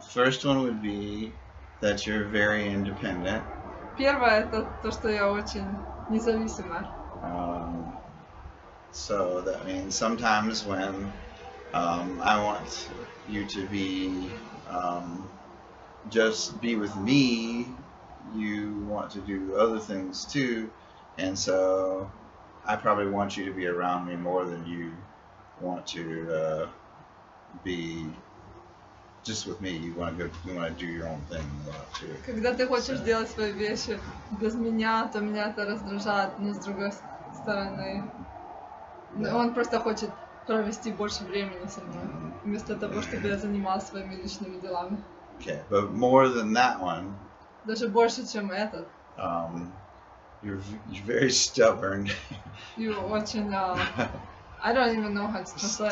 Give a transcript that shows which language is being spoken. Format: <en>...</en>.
<en>First one would be that you're very independent.</en> <ru>Первое это то, что я очень независимая.</ru> <en>So that means sometimes when I want you to be just be with me, you want to do other things too, and so I probably want you to be around me more than you want to be just with me. You want to do your own thing too.</en> <ru>Когда ты хочешь делать свои вещи без меня, то меня это раздражает, но с другой стороны, он просто хочет провести больше времени со мной, вместо того, чтобы я занималась своими личными делами.</ru> <en>Okay, but more than that one.</en> <ru>Даже больше, чем этот.</ru> <en>You're very stubborn. You</en> <ru>очень,</ru> <en>I don't even know how to translate.</en>